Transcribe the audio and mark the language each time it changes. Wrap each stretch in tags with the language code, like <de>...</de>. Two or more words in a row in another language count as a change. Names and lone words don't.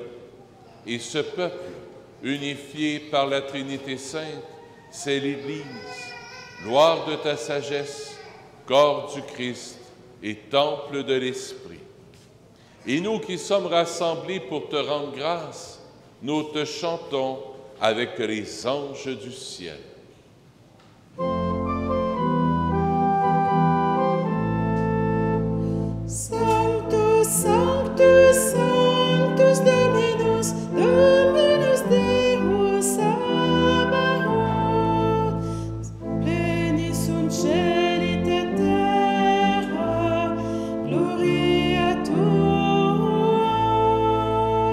<fr>Et ce peuple, unifié par la Trinité sainte, c'est l'Église, gloire de ta sagesse, corps du Christ et temple de l'Esprit. Et nous qui sommes rassemblés pour te rendre grâce, nous te chantons avec les anges du ciel.</fr> <la>Sanctus, Sanctus, Sanctus Dominus, Dominus Deus Sabaoth, pleni sunt cieli et terra, gloria tua.</la>